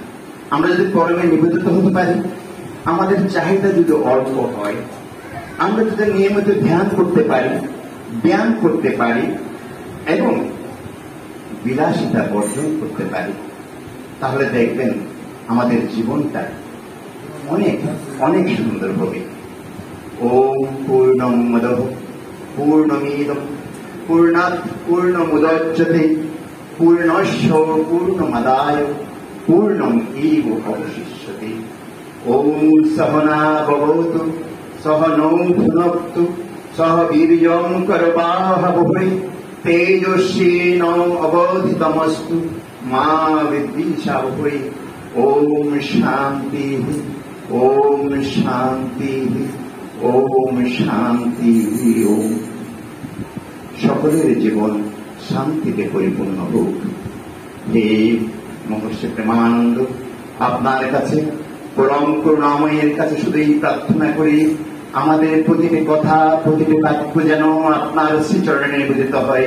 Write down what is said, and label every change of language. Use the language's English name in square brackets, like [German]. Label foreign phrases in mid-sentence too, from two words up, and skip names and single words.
[Bangla] আমরা যদি পরমে নিবেদিত হতে পারি, আমাদের চাহিদা যদি অল্প হয়, আমরা যদি নিয়মিত ধ্যান করতে পারি, ব্যায়াম করতে পারি এবং বিলাসিতা বর্জন করতে পারি, তাহলে দেখবেন আমাদের জীবনটা অনেক অনেক সুন্দর হবে। [Sanskrit] ওম পূর্ণমদঃ পূর্ণমিদং পূর্ণাৎ পূর্ণমুদচ্যতে পূর্ণস্য পূর্ণমাদায় পূর্ণমেব অবশিষ্যতে। ওম সহনা ভবতু সহনৌ ভুনক্তু সহ বীর্যং করবাবহৈ তেজস্বিনো অবধিতমস্তু মা বিদ্বিষাবহৈ। ওম শান্তি, ওম শান্তি, ওম শান্তি। [Bangla] ওম সকলের জীবন শান্তিতে পরিপূর্ণ হোক। হে মহর্ষি প্রেমানন্দ, আপনার কাছে পরম করুণাময়ের কাছে শুধুই প্রার্থনা করি, আমাদের প্রতিটি কথা, প্রতিটি বাক্য যেন আপনার শ্রীচরণে নিবেদিত হয়।